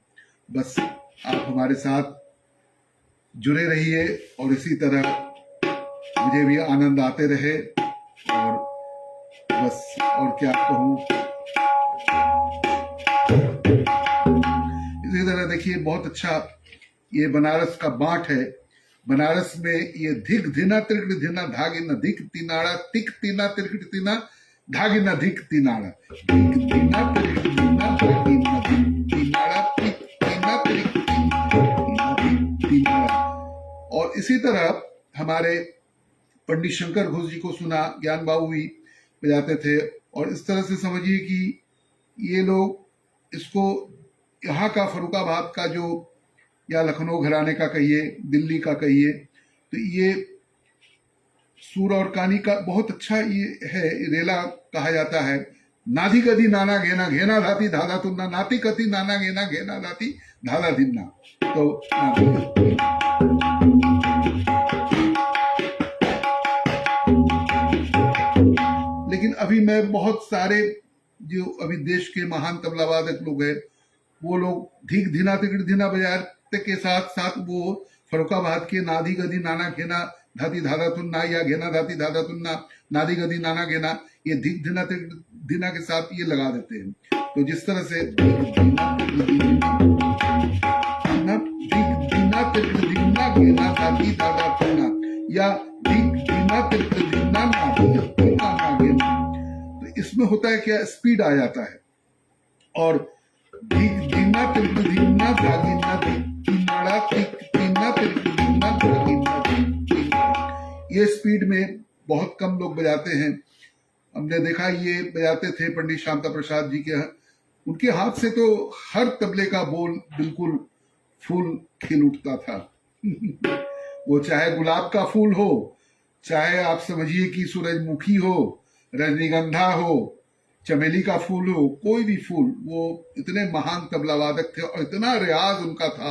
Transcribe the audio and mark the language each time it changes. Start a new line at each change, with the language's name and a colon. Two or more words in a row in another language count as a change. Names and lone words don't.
Hindi: बस आप हमारे साथ जुड़े रहिए और इसी तरह मुझे भी आनंद आते रहे। और बस और क्या कहूँ। इसी तरह देखिए, बहुत अच्छा ये बनारस का बाँट है। बनारस में ये धिक धिना त्रिकट धिना धागे न धिक तिनाड़ा, तिक तिना त्रिकट तिना धागे न धिक तिनाड़ा, धिक तिना त्रिकट तिना धागे न धिक तिनाड़ा, तिक तिना त्रिकट तिना धिक तिनाड़ा। और इसी तरह हमारे पंडित शंकर घोष जी को सुना, ज्ञान बाबू भी बजाते थे। और इस तरह से समझिए कि ये लोग इसको यहाँ का फर्रुखाबाद का जो, या लखनऊ घराने का कहिए, दिल्ली का कहिए, तो ये सूर और कानी का बहुत अच्छा ये है, रेला कहा जाता है। नाधी गदी नाना घेना घेना धाती धाधा तुन्ना, नाती कति नाना घेना घेना धाती धाधा धिन्ना। तो लेकिन अभी मैं बहुत सारे जो अभी देश के महान तबला वादक लोग हैं, वो लोग धीक धिना तिकड़ धिना बजाते के साथ साथ वो फर्रुखाबाद के नाधी गदी नाना घेना धाती धाधा तुन्ना या घेना धाती धाधा तुन्ना नादी गदी नाना घेना, ये धीक धिना तिकड़ धिना के साथ ये लगा देते हैं। तो जिस तरह से घेना धाती धाधा तुन्ना या धीक धिना तिकड़ धिना ना घेना, तो इसमें होता है क्या, स्पीड आ जाता है। और धीना तिरक धीना धागिना तीनाड़ा तीना तिरक धीना धागिना, ये स्पीड में बहुत कम लोग बजाते हैं। हमने देखा ये बजाते थे पंडित शांता प्रसाद जी के, उनके हाथ से तो हर तबले का बोल बिल्कुल फूल खिल उठता था। वो चाहे गुलाब का फूल हो, चाहे आप समझिए कि सूरजमुखी हो, रजनीगंधा हो, चमेली का फूल हो, कोई भी फूल, वो इतने महान तबला वादक थे और इतना रियाज उनका था।